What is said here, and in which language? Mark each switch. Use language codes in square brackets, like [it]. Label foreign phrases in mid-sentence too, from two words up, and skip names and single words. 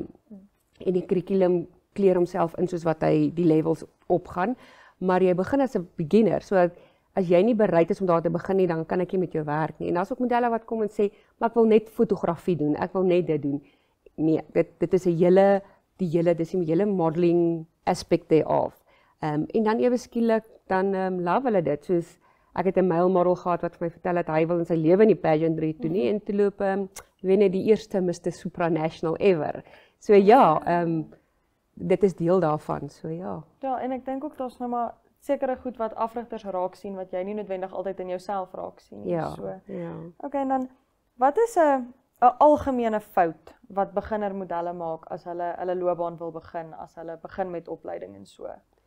[af] En die kurrikulum kleer homself in soos wat hy die levels opgaan, maar jy begin as 'n beginner, so as jy nie bereid is om daar te begin nie, dan kan ek nie met jou werk nie. En daar's ook modelle wat kom en sê, maar ek wil net fotografie doen, ek wil net dit doen. Nee, dit is 'n hele dis 'n hele [en] modeling aspect thereof. [af] En dan ewe skielik dan love hulle dit, soos ek het 'n [en] male model [af] gehad wat vir my vertel het hy wil in sy lewe in die pageantry toe nie en toe loop weet net die eerste Mr. Supranational ever. So ja, dit is deel daarvan, so ja. Ja, en ek dink ook daar's nou maar sekere goed wat afrigters raak sien wat jy nie noodwendig altyd in jouself raak sien nie. Ja, so. Ja. Okay, en dan wat is 'n algemene fout wat beginner modelle maak as hulle loopbaan wil begin, as hulle begin met opleiding en so?